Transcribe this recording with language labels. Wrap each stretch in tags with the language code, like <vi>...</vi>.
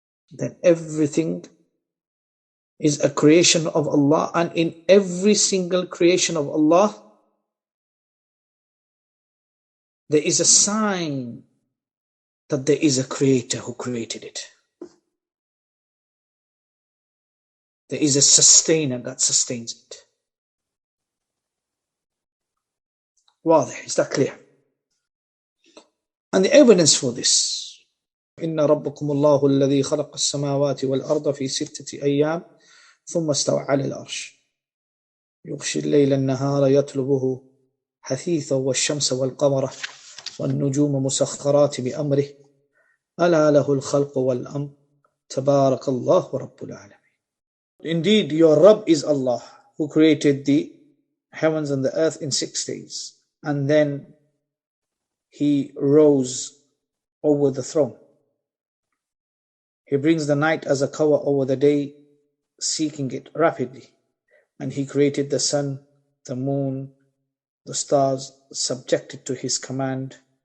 <en>Then everything is a creation of Allah, and in every single creation of Allah, there is a sign that there is a creator who created it. There is a sustainer that sustains it.</en> <ar>واضح,</ar> <en>is that clear? And the evidence for this,</en> <ar>إن ربكم الله الذي خلق السماوات والأرض في 6 أيام ثم استوى على العرش يغشي الليل النهار يطلبه حثيثا والشمس والقمر والنجوم مسخرات بأمره ألا له الخلق والأمر تبارك الله رب العالمين.</ar> <en>Indeed, your Rabb is Allah, who created the heavens and the earth in 6 days, and then he rose over the throne. He brings the night as a cover over the day, seeking it rapidly, and he created the sun, the moon, the stars, subjected to his command.</en>